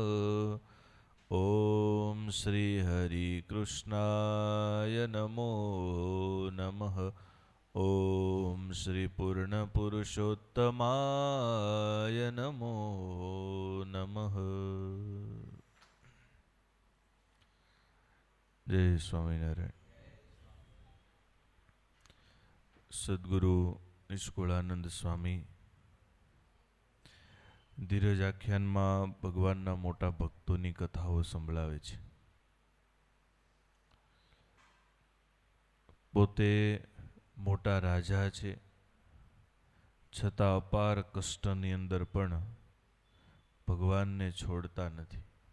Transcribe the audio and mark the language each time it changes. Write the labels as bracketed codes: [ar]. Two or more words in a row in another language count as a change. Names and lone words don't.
[sa] ॐ श्री हरिकृष्णाय नमो नमः। ॐ श्री पूर्णपुरुषोत्तमाय नमो नमः। जय स्वामिनारायण। [gu] સદગુરુ નિષ્કુળાનંદ સ્વામી ધીરજ આખ્યાનમાં ભગવાનના મોટા ભક્તોની કથાઓ સંભળાવે છે. પોતે મોટા રાજા છે, છતાં અપાર કષ્ટની અંદર પણ ભગવાનને છોડતા નથી.